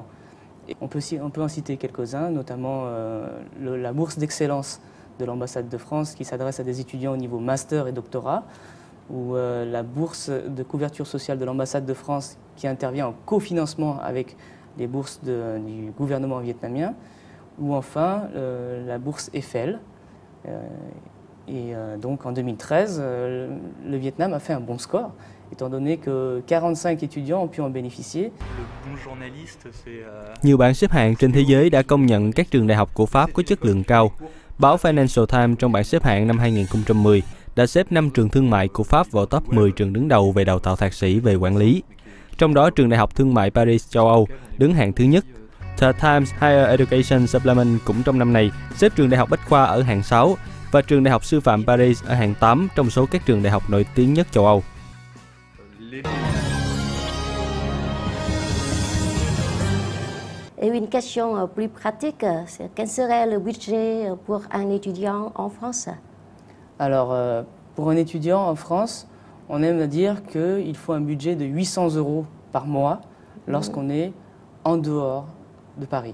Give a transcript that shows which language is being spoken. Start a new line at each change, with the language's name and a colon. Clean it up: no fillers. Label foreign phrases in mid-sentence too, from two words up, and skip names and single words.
French: Et on peut en citer quelques-uns, notamment la bourse d'excellence de l'ambassade de France qui s'adresse à des étudiants au niveau master et doctorat, ou la bourse de couverture sociale de l'ambassade de France qui intervient en cofinancement avec les bourses du gouvernement vietnamien, ou enfin la bourse Eiffel. Donc en 2013, le Vietnam a fait un bon score, étant donné que 45 étudiants ont pu en bénéficier.
Vietnamese: Nhiều bảng xếp hạng trên thế giới đã công nhận các trường đại học của Pháp có chất lượng cao. Báo Financial Times trong bảng xếp hạng năm 2010 đã xếp 5 trường thương mại của Pháp vào top 10 trường đứng đầu về đào tạo thạc sĩ về quản lý. Trong đó, trường Đại học Thương mại Paris châu Âu đứng hạng thứ nhất. The Times Higher Education Supplement cũng trong năm này xếp trường Đại học Bách khoa ở hạng 6 và trường Đại học Sư phạm Paris ở hạng 8 trong số các trường đại học nổi tiếng nhất châu Âu.
French: Et une question plus pratique, quel serait le budget pour un étudiant en France? Alors, pour un étudiant en France, on aime dire qu'il faut un budget de 800 € par mois lorsqu'on est en dehors de Paris.